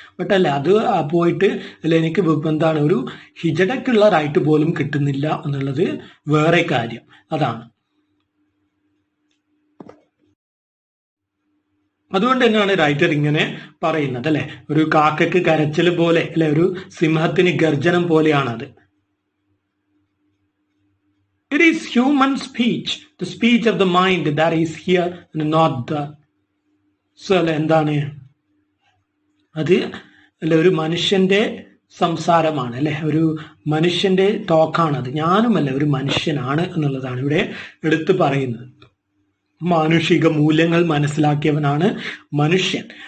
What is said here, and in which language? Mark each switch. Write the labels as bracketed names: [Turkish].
[Malayalam] But അല്ലെ, അത് പോയിട്ട് അല്ലെ എനിക്ക് എന്താണ് ഒരു ഹിജടക്കുള്ള റൈറ്റ് പോലും കിട്ടുന്നില്ല എന്നുള്ളത് വേറെ കാര്യം. അതാണ്. അതുകൊണ്ട് തന്നെയാണ് റൈറ്റർ ഇങ്ങനെ പറയുന്നത്, അല്ലെ, ഒരു കാക്കയ്ക്ക് കരച്ചിൽ പോലെ, അല്ലെ, ഒരു സിംഹത്തിന് ഗർജനം പോലെയാണത്. [English] It is human speech, the speech of the mind that is here and not the. [Malayalam] So അല്ലെ, എന്താണ് അത്, അല്ലെ, ഒരു മനുഷ്യന്റെ സംസാരമാണ്, അല്ലെ, ഒരു മനുഷ്യന്റെ ടോക്കാണത്. ഞാനുമല്ല, ഒരു മനുഷ്യനാണ് എന്നുള്ളതാണ് ഇവിടെ എടുത്തു പറയുന്നത്. മാനുഷിക മൂല്യങ്ങൾ മനസ്സിലാക്കിയവനാണ് മനുഷ്യൻ.